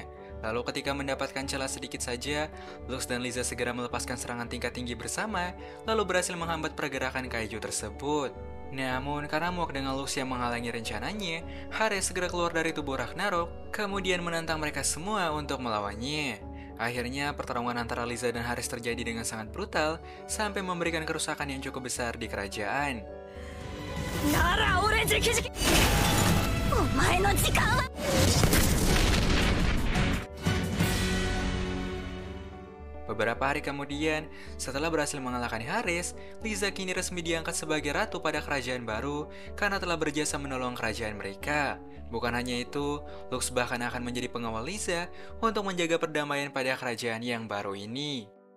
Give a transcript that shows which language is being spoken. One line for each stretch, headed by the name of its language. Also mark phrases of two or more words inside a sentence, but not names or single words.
Indonesian: Lalu ketika mendapatkan celah sedikit saja, Lux dan Liza segera melepaskan serangan tingkat tinggi bersama, lalu berhasil menghambat pergerakan kaiju tersebut. Namun karena muak dengan Lux yang menghalangi rencananya, Haris segera keluar dari tubuh Ragnarok, kemudian menantang mereka semua untuk melawannya. Akhirnya, pertarungan antara Liza dan Haris terjadi dengan sangat brutal, sampai memberikan kerusakan yang cukup besar di kerajaan.
Japanese: なら俺直々お前の時間は
Indonesian: Beberapa hari kemudian, setelah berhasil mengalahkan Haris, Liza kini resmi diangkat sebagai ratu pada kerajaan baru karena telah berjasa menolong kerajaan mereka. Bukan hanya itu, Lux bahkan akan menjadi pengawal Liza untuk menjaga perdamaian pada kerajaan yang baru ini.